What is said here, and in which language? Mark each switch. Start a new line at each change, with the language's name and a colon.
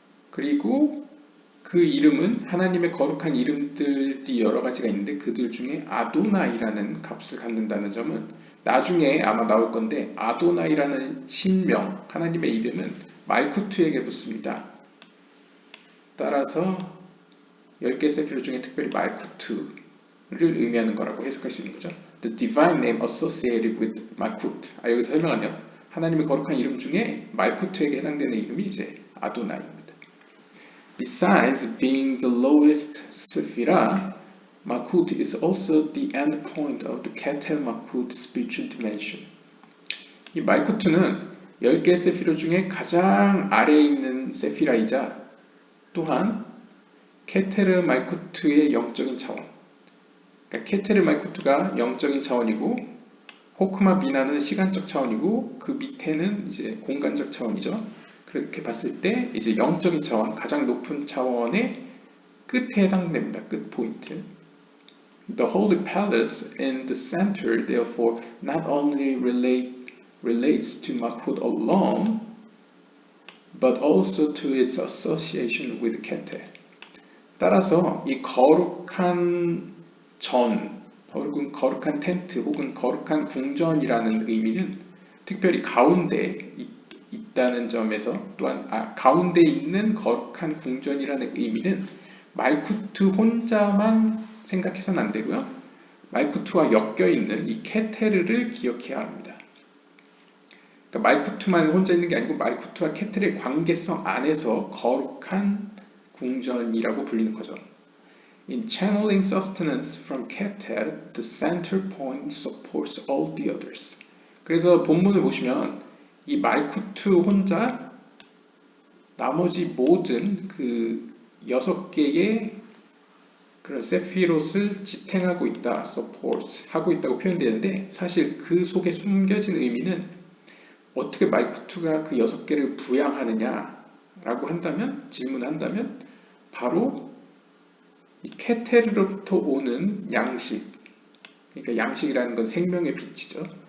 Korean: 그리고 그 이름은 하나님의 거룩한 이름들이 여러 가지가 있는데 그들 중에 아도나이라는 값을 갖는다는 점은 나중에 아마 나올 건데 아도나이라는 신명, 하나님의 이름은 말쿠트에게 붙습니다. 따라서 10개 세피로 중에 특별히 말쿠트를 의미하는 거라고 해석할 수 있는 거죠.
English: The divine name associated with 말쿠트.
Korean: 여기서 설명하면 하나님의 거룩한 이름 중에 말쿠트에게 해당되는 이름이 이제 아도나이입니다.
English: Besides being the lowest sephirah, Malkut is also the end point of the Keter Malkut spiritual dimension.
Korean: 이 말쿠트는 10개 세피라 중에 가장 아래에 있는 세피라이자 또한 케테르 말쿠트의 영적인 차원. 그러니까 케테르 말쿠트가 영적인 차원이고 호크마 비나는 시간적 차원이고 그 밑에는 이제 공간적 차원이죠. 그렇게 봤을 때 이제 영적인 차원, 가장 높은 차원의 끝에 해당됩니다. 끝 포인트.
English: The Holy Palace in the center, therefore, not only relates to Malkut alone, but also to its association with Keter.
Korean: 따라서 이 거룩한 혹은 거룩한 텐트, 혹은 거룩한 궁전이라는 의미는 특별히 가운데 있다는 점에서 또한 가운데 있는 거룩한 궁전이라는 의미는 말쿠트 혼자만 생각해서는 안 되고요. 말쿠트와 엮여있는 이 케테르를 기억해야 합니다. 그러니까 말쿠트만 혼자 있는 게 아니고 말쿠트와 케테르의 관계성 안에서 거룩한 궁전이라고 불리는 거죠.
English: In channeling sustenance from Keter, the center point supports all the others.
Korean: 그래서 본문을 보시면 이 말쿠트 혼자 나머지 모든 그 6개의 그런 세피롯을 지탱하고 있다, support 하고 있다고 표현되는데 사실 그 속에 숨겨진 의미는 어떻게 말쿠트가 그 6개를 부양하느냐라고 질문한다면 바로 이 케테르로부터 오는 양식, 그러니까 양식이라는 건 생명의 빛이죠.